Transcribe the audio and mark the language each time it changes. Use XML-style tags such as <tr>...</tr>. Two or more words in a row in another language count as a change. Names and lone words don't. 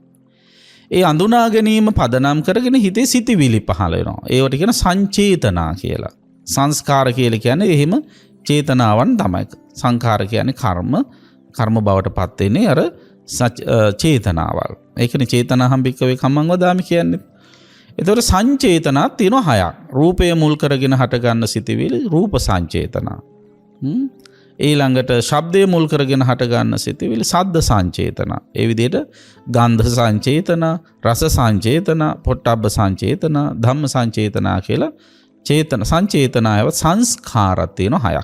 <si>ඒ අඳුනා ගැනීම පදනම් කරගෙන හිතේ සිතිවිලි පහළ වෙනවා. ඒවට කියන සංචේතනා කියලා. සංස්කාර කියලා කියන්නේ එහෙම චේතනාවන් තමයි. සංඛාර කියන්නේ කර්ම බවට පත් වෙන්නේ අර චේතනාවල්. ඒකනේ</si> <pi>චේතනාහම් භික්කවේ කම්මං වදාමි</pi> <si>කියන්නේ. ඒතකොට සංචේතනාත් තියෙනවා 6ක්. රූපය මුල් කරගෙන හටගන්න සිතිවිලි රූප සංචේතනා. ඊළඟට ශබ්දය මුල් කරගෙන හටගන්න සිතිවිලි සද්ද සංචේතනා. ඒ විදිහට ගන්ධ සංචේතනා, රස සංචේතනා, පොට්ටබ්බ සංචේතනා, ධම්ම සංචේතනා කියලා චේතන සංචේතනාව සංස්කාරات තියෙනවා 6ක්.</si>